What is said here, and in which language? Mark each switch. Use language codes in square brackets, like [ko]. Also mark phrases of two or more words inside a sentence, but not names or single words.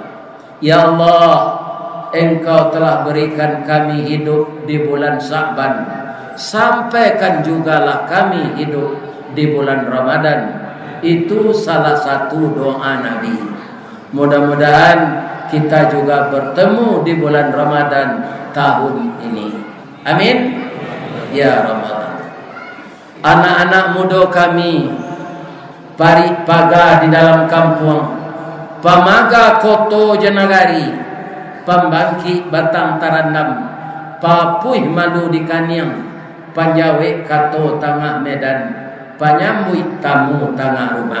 [id] Ya Allah, Engkau telah berikan kami hidup di bulan Sya'ban, sampaikan jugalah kami hidup di bulan Ramadan. Itu salah satu doa Nabi. Mudah-mudahan kita juga bertemu di bulan Ramadan tahun ini. Amin ya Ramadan. [min] Anak-anak muda kami, paga di dalam kampung, pamaga koto jenagari, pembangki batang tarandam, papuih malu di kaniang, panjawe kato tengah medan, panyambui tamu tengah rumah.